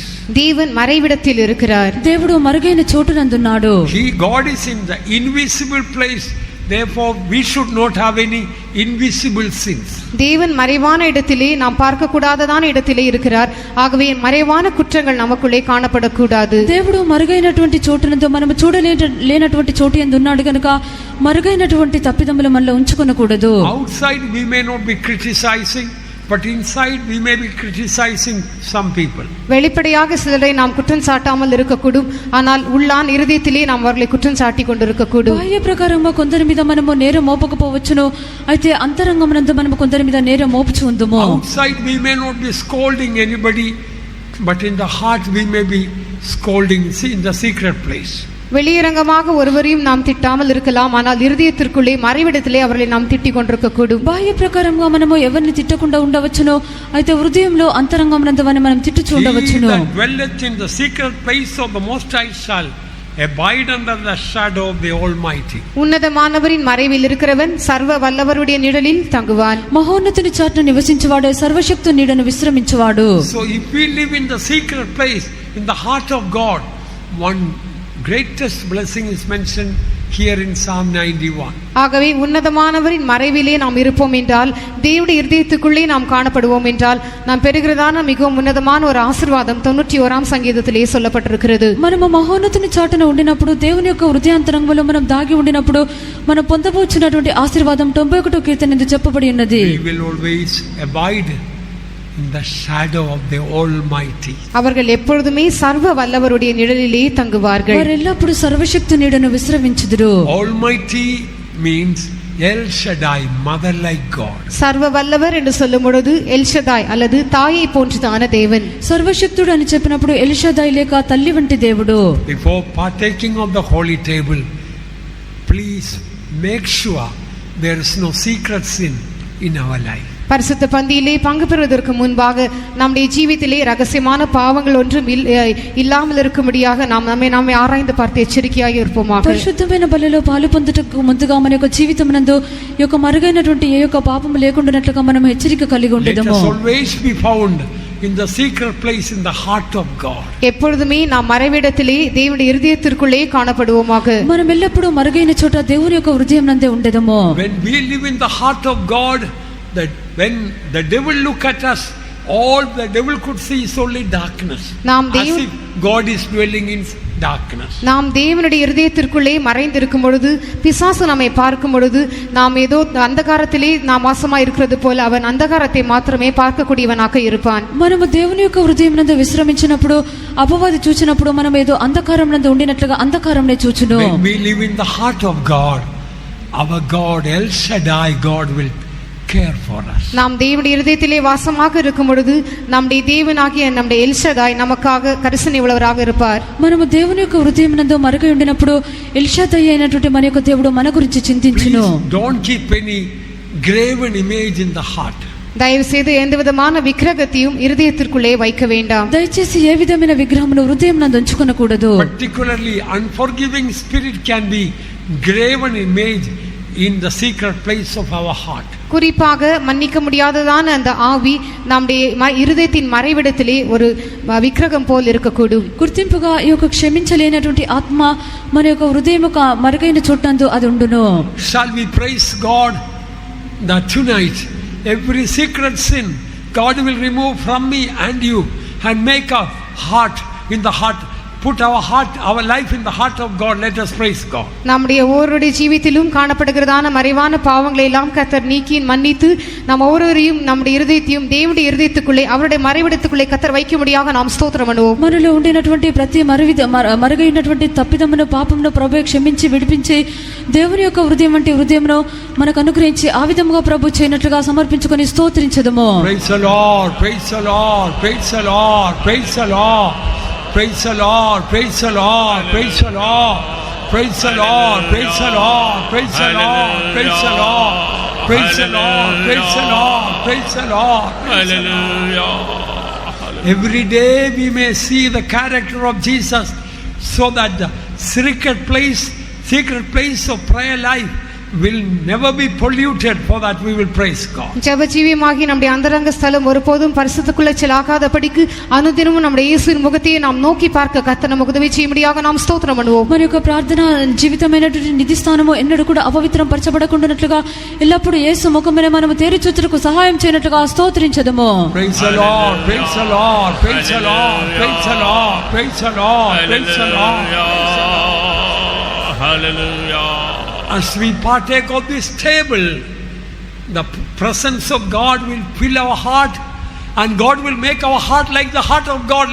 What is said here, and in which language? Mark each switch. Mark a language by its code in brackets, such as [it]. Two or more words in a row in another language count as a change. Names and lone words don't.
[ta] தேவன் மறைவிடத்தில் இருக்கிறார். [te] దేవుడు మరుగైన చోటు నందున్నాడు. [en] God is in the invisible place. Therefore we should not have any invisible sins. [ta] தேவன் மறைவான இடத்திலே நாம் பார்க்க கூடாததான இடத்திலே இருக்கிறார். ஆகவே மறைவான குற்றங்கள் நமக்குள்ளே காணப்படக்கூடாது. [te] దేవుడు మరుగైనటువంటి చోటునందు మనము చూడలేనటువంటి చోటు యందు ఉన్నాడు కనుక మరుగైనటువంటి తప్పిదములు మనలో ఉంచుకొనకూడదు. [en] Outside we may not be criticizing, but inside we may be criticizing some people. [ta] வெளிப்படையாக சிலரை நாம் குற்றம் சாட்டாமல் இருக்கக்கூடும், ஆனால் உள்ளான் இருதயத்திலே நாம் அவர்களை குற்றம் சாட்டி கொண்டிருக்கக்கூடும். [te] బాహ్య ప్రకారంగా కొందరి మీద మనము నేరం మోపకపోవచ్చును, అయితే అంతరంగమునందు మనము కొందరి మీద నేరం మోపుచు ఉందుము. [en] Outside we may not be scolding anybody, but in the heart we may be scolding in the secret place. [ta] வெளியரங்கமாக ஒருவரையும் நாம் திட்டாமல் இருக்கலாம், ஆனால் இருதயத்திற்குள்ளே மறைவிடத்திலே அவர்களை நாம் తిట్టి கொண்டிருக்க కూடும். [te] బాహ్య ప్రకారంగా మనము ఎవరిని తిట్టకుండా ఉండవచ్చును, అయితే హృదయంలో అంతరంగమునందువని మనం తిట్టుచూ ఉండవచ్చును. [en] He that dwelleth in the secret place of the Most High shall abide under the shadow of the Almighty. [ta] ఉన్నతமானவரின் மறைவில் இருக்கிறவன் சர்வ வல்லவருடைய நிழலில் தங்குவான். [te] మహోన్నతుని చాటున నివసించువాడే సర్వశక్తు నీడను విశ్రమించువాడు. [en] So if we live in the secret place in the heart of God, one greatest blessing is mentioned here in Psalm 91. [ta] ஆகவே உன்னதமானவரின் மறைவிலே நாம் இருப்போம் என்றால், தேவனுடைய இருதயத்துக்குள்ளே நாம் காணப்படுவோம் என்றால், நாம் பெறுகிறதான மிகவும் உன்னதமான ஒரு ஆசீர்வாதம் 91ஆம் சங்கீதத்திலே சொல்லப்பட்டிருக்கிறது. [te] మనము మహోన్నతుని చాటున ఉండినప్పుడు, దేవుని యొక్క హృదయాంతరంగంలో మనం దాగి ఉండినప్పుడు మనం పొందబోచున్నటువంటి ఆశీర్వాదం 91వ కీర్తన నందు చెప్పబడి ఉన్నది. [en] We will always abide in the shadow of the Almighty. [ta] அவர்கள் எப்பொழுதுமே சர்வ வல்லவருடைய நிழலிலே தங்குவார்கள். [te] వారు ఎల్లప్పుడూ సర్వశక్తు నీడను విశ్రమించుదురు. [en] Almighty means El Shaddai, mother like God. [ta] சர்வ வல்லவர் என்று சொல்லும் பொழுது எல்ஷதாய் அல்லது தாயை போன்றதான தேவன். [te] సర్వశక్తుడు అని చెప్పినప్పుడు ఎల్షదాయ్ లేక తల్లి వంటి దేవుడు. [en] Before partaking of the holy table, please make sure there is no secret sin in our life. [ta] பரிசுத்த பந்தியிலே பங்கு பெறுவதற்கு முன்பாக நம்முடைய ஜீவிதத்திலே ரகசியமான பாவங்கள் ஒன்றும் இல்லாமல் இருக்கும்படியாக நாம் நம்மை ஆராய்ந்து பார்த்து எச்சரிக்கையாக இருப்போமாக. [te] పరిశుద్ధమైన బలిలో పాలు పొందుటకు ముందుగా మన యొక్క జీవితమునందు ఈ యొక్క మరుగైనటువంటి ఏ యొక్క పాపము లేకుండానట్లుగా మనం హెచ్చరిక కలిగి ఉండేదము. [en] Let us always be found in the secret place in the heart of God. [ta] எப்பொழுதுமே நாம் மறைவிடத்திலே தேவனுடைய இருதயத்திற்குள்ளே காணப்படுவோமாக. [te] మనం ఎల్లప్పుడూ మరుగైన చోట దేవుని యొక్క హృదయం నందే ఉండేదము. [en] When we live in the heart of God, that when the devil look at us, all the devil could see is only darkness. As if God is dwelling in darkness. [ta] நாம் தேவனுடைய இருதயத்திற்குள்ளே மறைந்திருக்கும் பொழுது, பிசாசு நம்மை பார்க்கும் பொழுது, நாம் ஏதோ அந்தகாரத்திலே நாம் வாசமாய் இருக்கிறது போல அவன் அந்தகாரத்தை மாத்திரமே பார்க்கக்கூடியவனாக இருப்பான். [te] మనము దేవుని యొక్క హృదయం నందు విశ్రమించినప్పుడు, అపవాది చూచినప్పుడు మనం ఏదో అంధకారం నందు ఉండినట్లుగా అంధకారంనే చూచును. [en] When we live in the heart of God, our God El Shaddai, God will care for us. [ta] நாம் தேவனுடைய இருதயத்திலே வாசமாக இருக்கும் பொழுது நம்முடைய தேவனாகிய நம்முடைய எல்ஷதாய் நமக்காக கரிசனை உள்ளவராக இருப்பார். [te] మనము దేవుని యొక్క హృదయం నందు మరుగై ఉండినప్పుడు ఎల్షదాయ్ అయినటువంటి మన యొక్క దేవుడు మన గురించి చింతించును. [en] Don't keep any graven image in the heart. [ta] దయவு செய்து எந்த விதமான விக்கிரகத்தையும் இருதயத்திற்குள்ளே வைக்க வேண்டாம். [te] దయచేసి ఏ విధమైన విగ్రహమును హృదయం నందు ఉంచుకొనకూడదు. [en] Particularly unforgiving spirit can be graven image in the secret place of our heart. [ta] குறிப்பாக மன்னிக்க முடியாததான அந்த ஆவி நம்முடைய இருதயத்தின் மறைவிடத்திலே ஒரு விக்கிரகம் போல் இருக்கக்கூடும். [te] గుర్తింపుగా ఈ యొక్క క్షమించలేనటువంటి ఆత్మ మన యొక్క హృదయం యొక్క మరుగైన చోటందు అది ఉండును. [en] Shall we praise God that tonight every secret sin God will remove from me and you and make a heart in the heart, put our heart, our life in the heart of God. Let us praise God. [ta] நம்முடைய ஒவ்வொருடைய ஜீவித்திலும் காணப்படுகிறதான மறைவான பாவங்களை எல்லாம் கர்த்தர் நீக்கி மன்னித்து நாம் ஒவ்வொருவரையும் நம்முடைய இருதயத்தையும் தேவனுடைய இருதயத்துக்குள்ளே அவருடைய மறைவிடத்துக்குள்ளே கர்த்தர் வைக்கும்படியாக நாம் ஸ்தோத்திரம் பண்ணுவோம். [te] మనలో ఉండినటువంటి ప్రతి మరుగైనటువంటి తప్పిదమును పాపమును ప్రభువే క్షమించి విడిపించి దేవుని యొక్క హృదయం వంటి హృదయమును మనకు అనుగ్రహించి ఆ విధముగా ప్రభు చేయనట్లుగా సమర్పించుకొని స్తోత్రించదము. [en] Praise the Lord, praise the Lord, praise the Lord, praise the Lord. Praise the Lord, praise the Lord, praise the Lord, praise the Lord, praise the Lord, praise the Lord, praise the Lord, praise the Lord, praise the Lord, praise the Lord. Hallelujah. Every day we may see the character of Jesus, so that the secret place of prayer life will never be polluted, for that we will praise God. [ta] ஜெப ஜீவியமாகி நம்முடைய அந்தரங்க ஸ்தலம் ஒருபோதும் பரிசுத்தக்குள்ளே செல்லாகாதபடிக்கு அனுதினமும் நம்முடைய இயேசுவின் முகத்தையே நாம் நோக்கி பார்க்க கர்த்தர் நமக்கு உதவி செய்யும்படியாக நாம் ஸ்தோத்திரம் பண்ணுவோம். [te] మన యొక్క ప్రార్థన జీవితమైనటువంటి నిధి స్థానము ఎన్నడూ కూడా అపవిత్రం పరచబడకుండానట్లుగా ఎల్లప్పుడూ యేసు ముఖమునే మనము తేరి చూచుటకు సహాయం చేయనట్లుగా స్తోత్రించదము. [en] Praise the Lord, praise the Lord, praise the Lord, praise the Lord, praise the Lord, praise the Lord. Hallelujah. As we partake of this table, the presence of God will fill our heart and God will make our heart like the heart of God.